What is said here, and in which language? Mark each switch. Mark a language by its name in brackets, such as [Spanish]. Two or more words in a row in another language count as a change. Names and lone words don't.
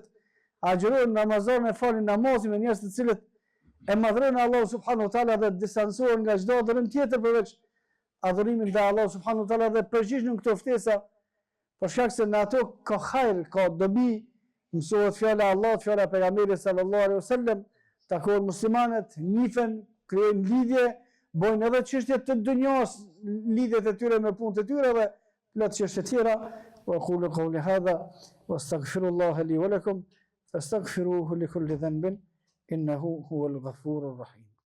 [Albanian] agjërojnë Ramazan e falin namazin, me njerëz të cilët e madhrojnë Allah [Arabic] سبحانه وتعالى [Albanian] dhe distancohen nga çdo adhurim tjetër përveç adhurimit ndaj Allah [Arabic] سبحانه وتعالى [Albanian] dhe përgjigjen këto ftesa, për shkak se në ato ka hajr, ka dobi, mësohet fjala e Allahut, fjala e pejgamberit [Arabic] صلى الله عليه وسلم, [Albanian] takohen muslimanët, njihen, krijojnë lidhje, bojnë edhe çështje të dunjas, lidhjet e tyre me punët e tyre dhe plot çështje tjera. [Arabic] وأقول قولي هذا وأستغفر الله لي ولكم فاستغفروه لكل ذنب إنه هو الغفور الرحيم.